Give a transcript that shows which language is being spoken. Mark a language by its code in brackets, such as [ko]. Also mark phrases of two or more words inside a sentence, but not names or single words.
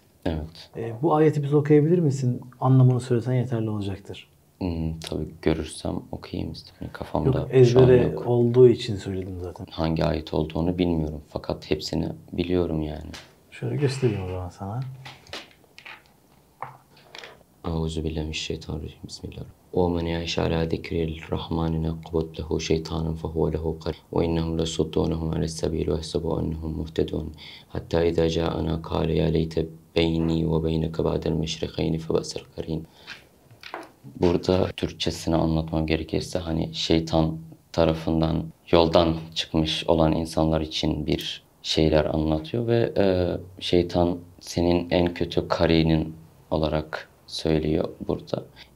[tr] Evet. Bu ayeti biz okuyabilir misin? Anlamını söylesen yeterli olacaktır. Tabii görürsem okuyayım istedim. Kafamda Yok, şu an ezbere yok. olduğu için söyledim zaten. Hangi ayet olduğunu bilmiyorum. Fakat hepsini biliyorum yani. Şöyle göstereyim o zaman sana. [ar] أعوذ بالله من الشيطان الرجيم بسم الله الرحمن الرحيم. وَمَنْ يَعِشْ عَلَى ذِكْرِ الرَّحْمَنِ نَقْعُدْ لَهُ شَيْطَانًا فَهُوَ لَهُ قَرِينٌ وَإِنَّهُمْ لَيَصُدُّونَهُمْ عَنِ السَّبِيلِ وَيَحْسَبُونَ أَنَّهُمْ مُهْتَدُونَ حَتَّى إِذَا جَاءَنَا قَالَ يَا لَيْتَ بَيْنِي وَبَيْنَكَ بَعْدَ الْمَشْرِقَيْنِ فَبِئْسَ الْقَرِينُ. [tr] Burada Türkçesini anlatmam gerekirse, hani şeytan tarafından yoldan çıkmış olan insanlar için bir şeyler anlatıyor ve şeytan senin en kötü karinin olarak söylüyor burada.